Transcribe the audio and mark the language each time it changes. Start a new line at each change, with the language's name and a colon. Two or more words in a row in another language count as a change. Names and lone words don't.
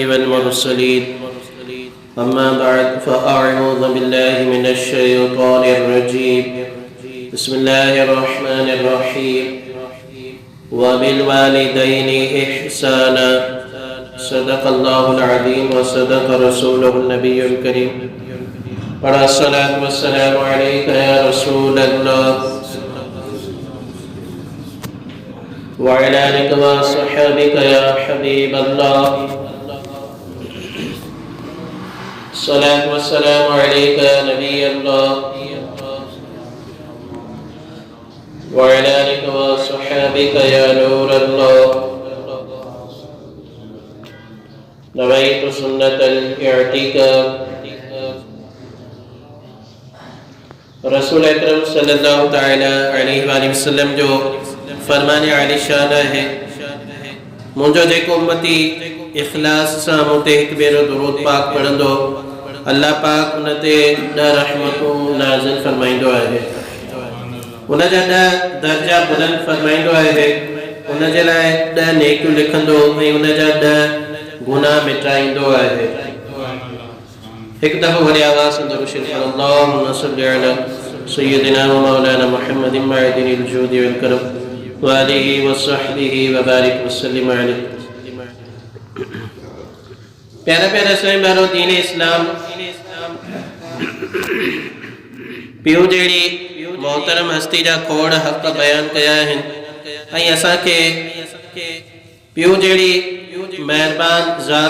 Arabic: والمرسلين أما بعد فأعوذ بالله من الشيطان الرجيم بسم الله الرحمن الرحيم وبالوالدين إحسانا صدق الله العظيم وصدق رسوله النبي الكريم الصلاة والسلام عليك يا رسول الله وعلى آلك وأصحابك يا حبيب الله الصلاة والسلام عليك يا نبي الله وعلى آلك وأصحابك يا نور الله نويت سنة الاعتكاف رسول أكرم صلى الله تعالى عليه وسلم
Sindhi: जो फरमाने आलिशान है मुंहिंजो जेको उम्मती इखलास सां मूं ते हिकु भेरो दुरूद पाक पढ़ंदो अल्लाह पाक उन ते 10 रहमतूं नाज़िल फरमाईंदो आहे उन जा 10 दर्जा बुलंद फरमाईंदो आहे उन जे लाइ 10 नेकियूं लिखंदो ऐं उन जा 10 गुनाह मिटाईंदो आहे एक दफ़ो वरी आवाज़ से दुरूद शरीफ
Arabic: اللهم صل على سيدنا ومولانا محمد معدن الجود والكرم وآله وصحبه وبارك وسلم عليه.
Sindhi: प्यारा प्यारा साईं बारो दीन इस्लाम पियो जहिड़ी मोहतरम हस्ती जा खोड़ हक़ बयान कया आहिनि ऐं असांखे पियो जहिड़ी मेहरबान ज़ात